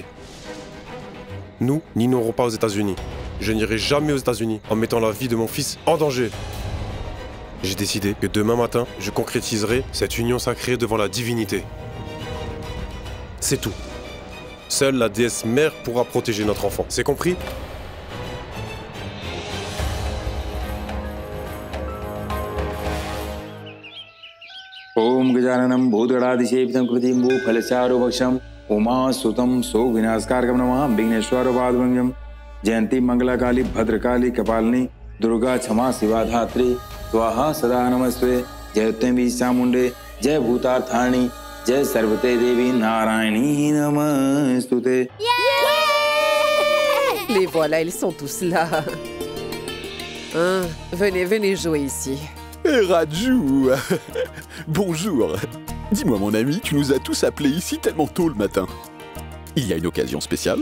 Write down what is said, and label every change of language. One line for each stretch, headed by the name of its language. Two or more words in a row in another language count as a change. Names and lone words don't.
French: Nous n'irons pas aux États-Unis. Je n'irai jamais aux États-Unis en mettant la vie de mon fils en danger. J'ai décidé que demain matin, je concrétiserai cette union sacrée devant la divinité. C'est tout. Seule la déesse mère pourra protéger notre enfant. C'est compris?
Sanskrit: Om Gajananam Bhutgadadishevitam Kritimbu Phalacharubhaksham Uma Sutam So Vinaskarkam Namah Vigneshwara Vadvangyam Jayanti Mangalakali Bhadrakali Kapalini Durga Chama Shiva Dhatri Swaha Sada Namaste Jayatemi Chamunde Jai Bhutarthani Jai Sarvate Devi Narayani Namastute.
French: Les voilà, ils sont tous là. Hein, venez jouer ici. Raju. Bonjour. Dis-moi mon ami, tu nous as tous appelés ici tellement tôt le matin. Il y a une occasion spéciale?